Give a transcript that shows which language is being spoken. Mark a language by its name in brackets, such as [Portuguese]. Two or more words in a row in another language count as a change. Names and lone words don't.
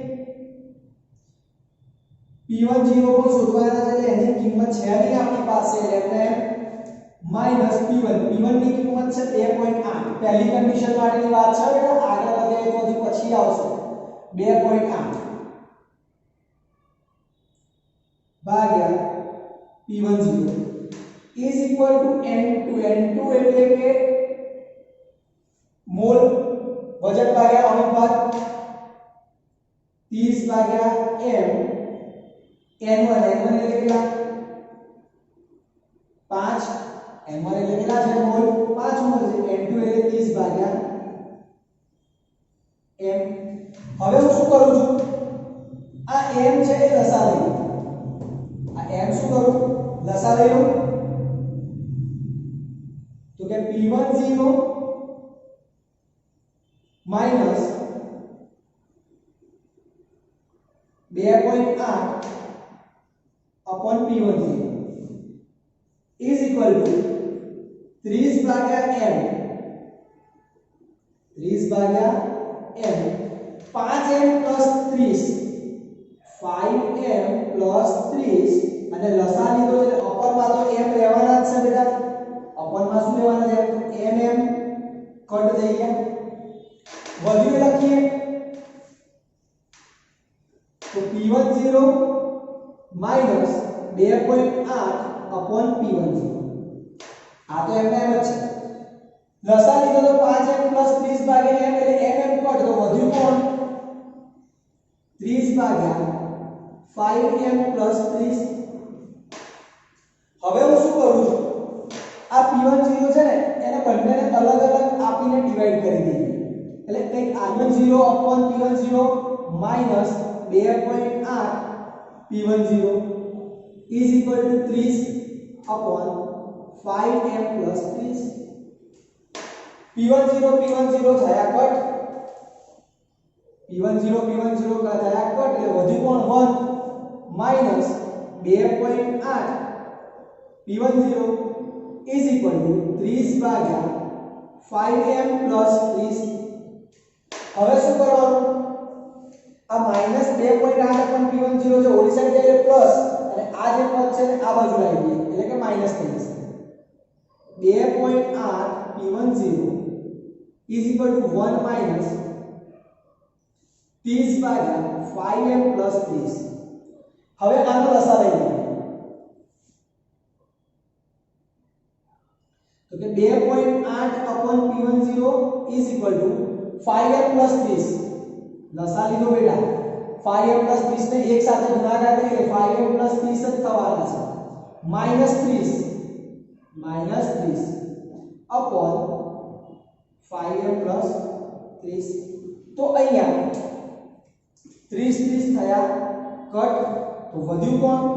[Gujarati] P10 પણ શોધવાના છે એટલે એની કિંમત છે નહીં આપણી પાસે એટલે માઈનસ P1 ની કિંમત છે 2.8। પહેલી કન્ડિશન માટેની વાત છે બેટા, આગળ વધે તો હજી પછી આવશે 2.8। ભાગ્યા [English] P10 is equal to N2 [Gujarati] એટલે કે મોલ વજન ભાગ્યા અનુપાત 30 ભાગ્યા m n1 એટલે કેટલા 5 n1 એટલે કેટલા છે મોલ 5 મોલ છે n2 એટલે 30 ભાગ્યા m હવે હું શું કરું છું આ m છે એ લસા લઈ આ m શું કરું લસા લઈ લઉં તો કે [English] P10 minus 2.8 upon P10 is equal to 30 भाग्या m [Gujarati] 30 भाग्या m [English] 5m plus 30 5m plus 30 [Gujarati] અને લસા લીધો છે અપર માં તો m લેવાના જ છે બેટા અપર માં શું લેવાના છે તો mm કટ થઈ ગયા વધ્યું લખીએ તો [English] P10 minus 2.8 upon P10 [Gujarati] આ તો એમ જ છે લસા લીધો તો [English] 5m plus 30 [Gujarati] ભાગ્યા m એટલે mm કટ તો વધ્યું કોણ 30 ભાગ્યા [English] 5m plus 30 [Gujarati] હવે હું શું કરું છું આ P10 છે ને એને બંનેને અલગ અલગ આપીને ડિવાઈડ કરી દઈએ એટલે કંઈક [English] R10 upon P10 minus 2.8 P10 is equal to 30 upon 5m plus 30 P10 [Gujarati] થયા કટ P10 થયા કટ એટલે વધ્યું કોણ [English] 1 minus 2.8 P10 is equal to 30 [Gujarati] ભાગ્યા [English] 5m plus 30 [Gujarati] હવે શું કરવાનું આ માઈનસ [English] 2.8 upon P10 [Gujarati] છે ઓલી સાઈડ જઈએ પ્લસ અને આ જે પદ છે ને આ બાજુ આવી ગઈ એટલે કે માઈનસ થઈ જશે [English] 2.8 P10 is equal to 1 minus 30 [Gujarati] ભાગ્યા [English] 5m plus 30 [Gujarati] હવે આનો લસા લઈ લઈએ તો કે [English] 2.8 upon P10 is equal to 5m plus 30 [Gujarati] લસા લીધો બેટા [English] 5m plus 30 [Gujarati] ને એક સાથે ગુણાકાર કરીએ [English] 5m plus 30 [Gujarati] જ થવાના છે [English] -30 upon 5m plus 30 [Gujarati] તો અહીંયા 30 થયા કટ તો વધ્યું કોણ